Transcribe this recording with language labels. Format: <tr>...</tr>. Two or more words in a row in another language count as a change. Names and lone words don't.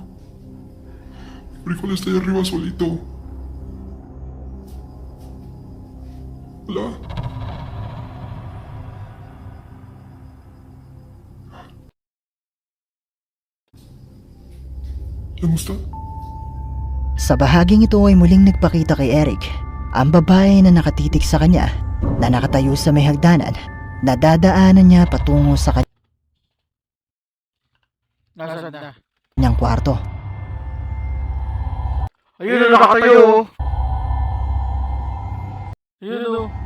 <es>El frijol está ahí arriba solito. Hola. ¿Ya no está?</es> <tl>sa bahaging ito ay muling nagpakita kay Eric ang babae na nakatitig sa kanya na nakatayo sa may hagdanan na dadaanan niya patungo sa</tl> <es>Nasaan na?</es> <tl>kanyang kwarto. Ayun na nakatayo! Ayun o.</tl>